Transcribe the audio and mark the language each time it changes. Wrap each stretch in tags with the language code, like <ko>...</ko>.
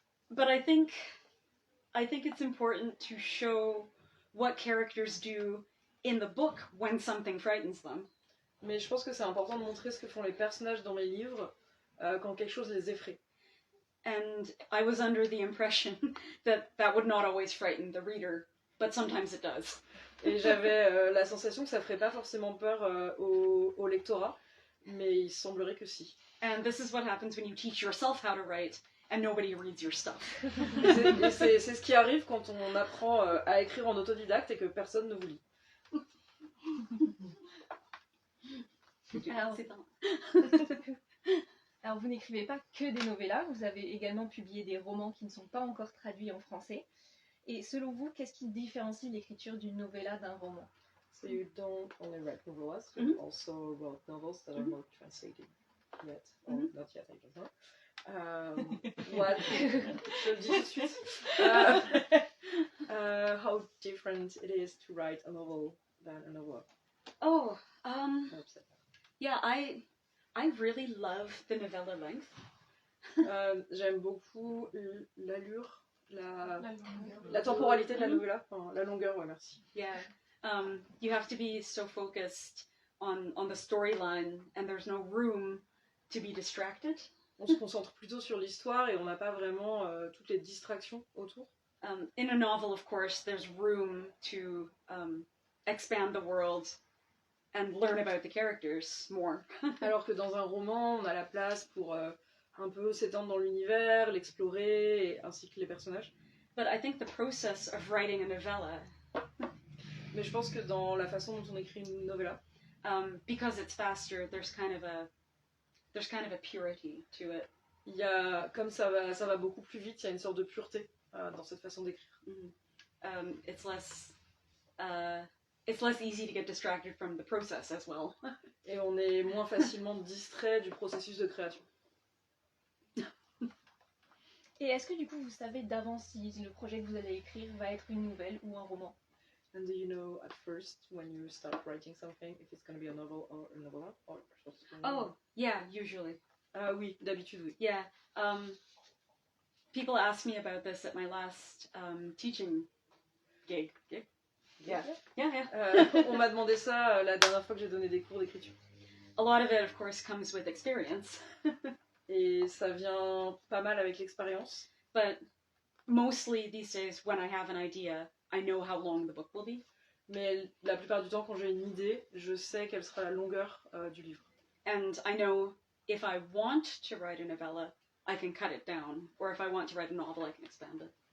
<en>But I think it's important to show what characters do in the book when something frightens them.</en> <fr>Mais je pense que c'est important de montrer ce que font les personnages dans mes livres quand quelque chose les effraie.</fr> <en>And I was under the impression that would not always frighten the reader, but sometimes it does.</en> <fr>Et j'avais la sensation que ça ferait pas forcément peur au lectorat, mais il semblerait que si.</fr> <en>And this is what happens when you teach yourself how to write and nobody reads your stuff.</en> <fr>Et c'est ce qui arrive quand on apprend à écrire en autodidacte et que personne ne vous lit. Alors vous n'écrivez pas que des novellas, vous avez également publié des romans qui ne sont pas encore traduits en français. Et selon vous, qu'est-ce qui différencie l'écriture d'une novella d'un roman?</fr> <en>So you don't only write novellas, you also wrote novels that are not translated yet, or not yet, I don't know. What?</en> <fr>Je le dis tout de suite.</fr> <en>How different it is to write a novel than a novel. Oh, yeah, I really love the novella length.</en> <fr>J'aime beaucoup l'allure, la temporalité de la novella, enfin, la longueur, ouais, merci.</fr> <en>Yeah, you have to be so focused on the storyline, and there's no room to be distracted.</en> <fr>On se concentre plutôt sur l'histoire et on n'a pas vraiment toutes les distractions autour.</fr> <en>In a novel, of course, there's room to expand the world and learn about the characters more.</en> <fr>Alors que dans un roman, on a la place pour un peu s'étendre dans l'univers, l'explorer, ainsi que les personnages.</fr> <en>But I think the process of writing a novella,</en> <fr>mais je pense que dans la façon dont on écrit une novella,</fr> <en>because it's faster, there's kind of a purity to it.</en> <fr>Il y a, comme ça va beaucoup plus vite, il y a une sorte de pureté dans cette façon d'écrire.</fr> <en>It's less easy to get distracted from the process as well.</en> <fr>Et on est moins facilement distrait du processus de création. Et est-ce que du coup vous savez d'avance si le projet que vous allez écrire va être une nouvelle ou un roman?</fr> <en>And do you know at first when you start writing something if it's going to be a novel or a novella or just a novel? Oh, yeah, usually.</en> <fr>Oui, d'habitude oui.</fr> <en>Yeah. People asked me about this at my last teaching gig. Yeah.</en> <fr>On m'a demandé ça la dernière fois que j'ai donné des cours d'écriture.</fr> <en>A lot of it, of course, comes with experience.</en> <fr>Et ça vient pas mal avec l'expérience.</fr> <en>But mostly these days, when I have an idea, I know how long the book will be.</en> <fr>Mais la plupart du temps, quand j'ai une idée, je sais quelle sera la longueur du livre.</fr> <en>And I know if I want to write a novella, I can cut it down. Or if I want to write a novel, I can expand it.</en>